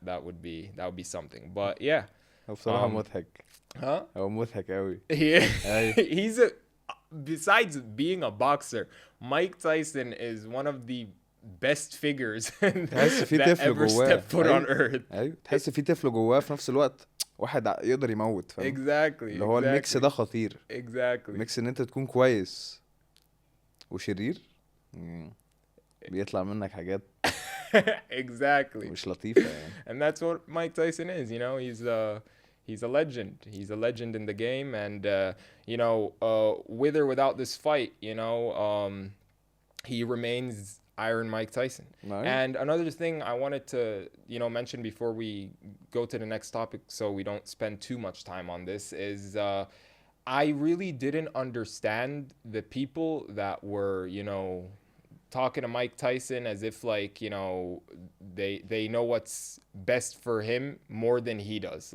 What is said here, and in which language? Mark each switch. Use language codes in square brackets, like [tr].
[en] That would be something. But yeah. [ar] هو بصراحة مضحك. [en] Huh? [ar] هو مضحك قوي. [en] He's besides being a boxer, Mike Tyson is one of the best figures that ever stepped foot on earth. [ar] ايوه تحس في طفل جواه في نفس الوقت واحد يقدر يموت فاهم. [en] Exactly. [ar] اللي هو الميكس ده خطير. [en] Exactly. [ar] ميكس ان انت تكون كويس وشرير بيطلع منك حاجات [en] exactly [ar] مش لطيفة يعني. [en] And that's what Mike Tyson is, you know. He's a legend. He's a legend in the game, and you know, with or without this fight, you know, he remains Iron Mike Tyson. Nice. And another thing I wanted to, you know, mention before we go to the next topic, so we don't spend too much time on this, is I really didn't understand the people that were, you know, talking to Mike Tyson as if, like, you know, they know what's best for him more than he does.